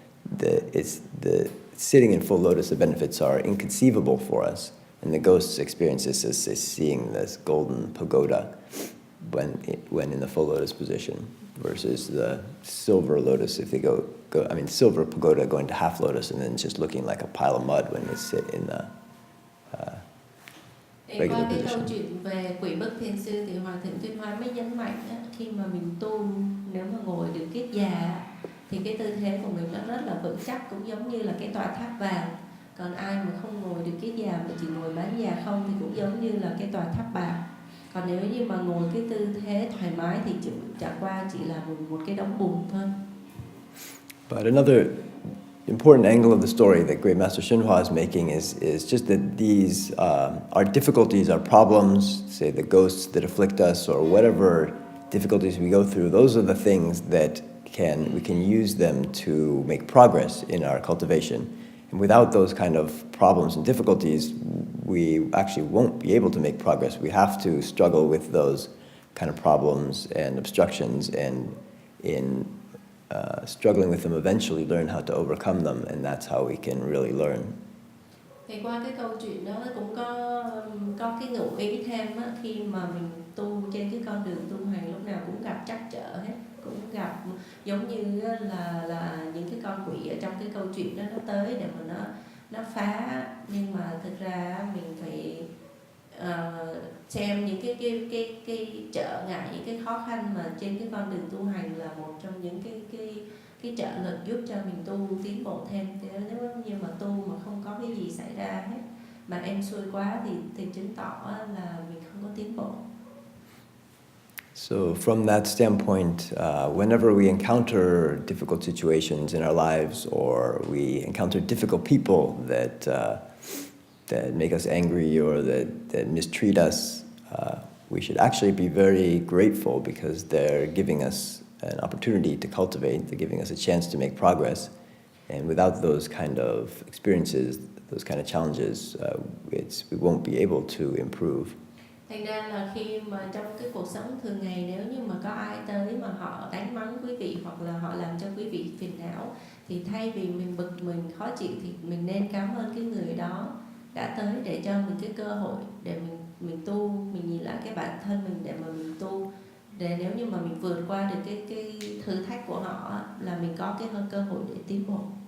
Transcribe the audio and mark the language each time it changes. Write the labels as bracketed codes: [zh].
[en] the sitting in full lotus, the benefits are inconceivable for us, and the ghost's experience is seeing this golden pagoda when in the full lotus position, versus the silver lotus if they silver pagoda going to half lotus and then just looking like a pile of mud when they sit in the regular [vi] qua cái câu [en] position. [vi] chuyện về quỷ bức thiền sư thì Hòa Thượng Tuyên Hóa mới nhấn mạnh á, khi mà mình tu, nếu mà ngồi được kiết già thì cái tư thế của mình nó rất là vững chắc, cũng giống như là cái tòa tháp vàng. Còn ai mà không ngồi được kiết già mà chỉ ngồi bán già không thì cũng giống như là cái tòa tháp bạc. Còn nếu như mà ngồi cái tư thế thoải mái thì chẳng qua chỉ là một cái đống bùn thôi. [en] But another important angle of the story that Great Master XuanHua is making is just that these our difficulties, our problems, say the ghosts that afflict us or whatever difficulties we go through, those are the things that we can use them to make progress in our cultivation. And without those kind of problems and difficulties, we actually won't be able to make progress. We have to struggle with those kind of problems and obstructions, and in struggling with them, eventually learn how to overcome them, and that's how we can really learn. [vi] Thì qua cái câu chuyện đó cũng có cái ngụ ý thêm á, khi mà mình tu trên cái con đường tu hành lúc nào cũng gặp trắc trở hết, cũng gặp giống như là những cái con quỷ ở trong cái câu chuyện đó nó tới để mà nó phá, nhưng mà thực ra mình phải xem những cái trở ngại, những cái khó khăn mà trên cái con đường tu hành là một trong những cái trợ lực giúp cho mình tu tiến bộ thêm. Nếu như mà tu mà không có cái gì xảy ra hết mà em xuôi quá thì chứng tỏ là mình không có tiến bộ. [en] So from that standpoint, whenever we encounter difficult situations in our lives, or we encounter difficult people that make us angry or that mistreat us, we should actually be very grateful, because they're giving us an opportunity to cultivate, they're giving us a chance to make progress. And without those kind of experiences, those kind of challenges, we won't be able to improve. [vi] Thành ra là khi mà trong cái cuộc sống thường ngày, nếu như mà có ai tới mà họ đánh mắng quý vị hoặc là họ làm cho quý vị phiền não, thì thay vì mình bực mình khó chịu thì mình nên cảm ơn cái người đó đã tới để cho mình cái cơ hội để mình tu, mình nhìn lại cái bản thân mình để mà mình tu, để nếu như mà mình vượt qua được cái thử thách của họ là mình có cái cơ hội để tiến bộ.